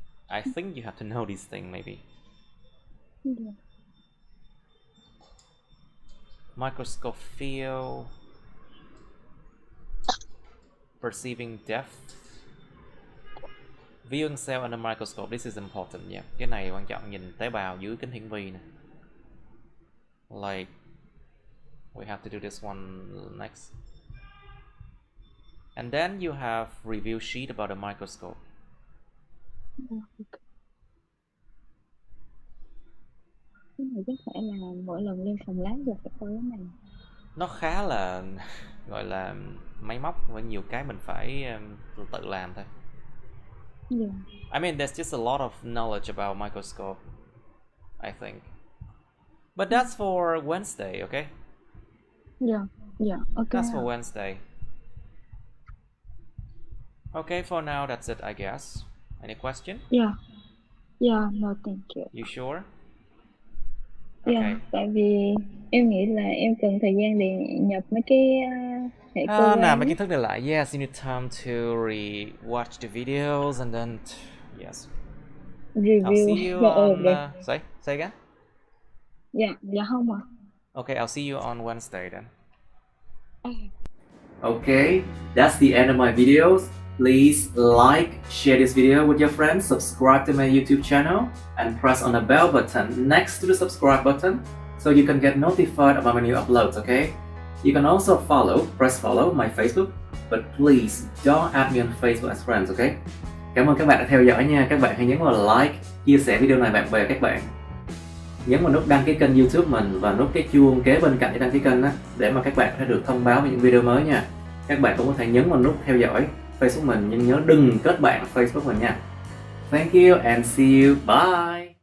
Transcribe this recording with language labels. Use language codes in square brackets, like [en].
[en] I think you have to know these things maybe. Microscope field, perceiving depth, viewing cell under microscope. This is important, yeah. [vi] Cái này quan trọng, nhìn tế bào dưới kính hiển vi nè. [en] Like, we have to do this one next. And then you have review sheet about the microscope. [vi] Cái này chắc phải là mỗi lần lên phòng lab rồi phải coi cái này. Nó khá là gọi là máy móc với nhiều cái mình phải tự làm thôi. [en] Yeah. I mean, there's just a lot of knowledge about microscope, I think. But that's for Wednesday, okay? Yeah, okay. That's for Wednesday. Okay, for now that's it, I guess. Any question? Yeah, no thank you. You sure? [vi] Yeah, tại vì em nghĩ là em cần thời gian để nhập mấy cái hệ cơ quan. Nào mấy kiến thức này lại. [en] Yes, you need time to re-watch the videos and then yes. Review. I'll see you on say again? [vi] Dạ không ạ. [en] Okay, I'll see you on Wednesday then. Okay, that's the end of my videos. Please like, share this video with your friends, subscribe to my YouTube channel, and press on the bell button next to the subscribe button so you can get notified about my new uploads, okay? You can also press follow my Facebook, but please don't add me on Facebook as friends, okay? [vi] Cảm ơn các bạn đã theo dõi nha. Các bạn hãy nhấn vào like, chia sẻ video này bạn bè các bạn. Nhấn vào nút đăng ký kênh YouTube mình và nút cái chuông kế bên cạnh để đăng ký kênh đó, để mà các bạn có thể được thông báo về những video mới nha. Các bạn cũng có thể nhấn vào nút theo dõi Facebook mình, nhưng nhớ đừng kết bạn Facebook mình nha. [en] Thank you and see you. Bye.